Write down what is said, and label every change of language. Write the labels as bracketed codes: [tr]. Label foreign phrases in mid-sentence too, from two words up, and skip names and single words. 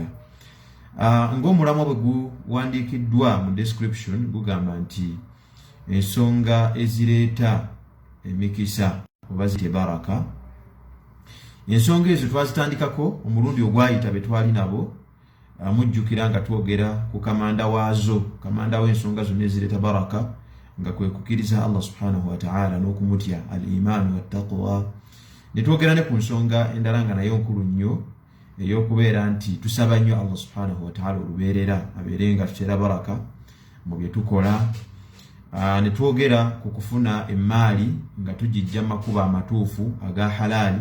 [lg] Ng'omulamwa bwe guwandiikiddwa mu description gugamba nti ensonga ezireeta emikisa oba zite baraka. Ensonga ezo twazitandikako omulundi ogwayita be twali nabo, mujjukira nga twogera ku kamanda waazo, kamanda w'ensonga zonna ezireeta baraka nga kwe kukkiriza [ar] الله سبحانه وتعالى [lg] n'okumutya [ar] الإيمان والتقوى. [lg] Ne twogera ne ku nsonga endala nga nayo nkulu nnyo ey'okubeera nti tusaba nnyo [ar] الله سبحانه وتعالى [lg] olubeerera abeere nga tuteera baraka mu bye tukola. Ne twogera ku kufuna emmaali nga tugijja mu makubo amatuufu aga halaali.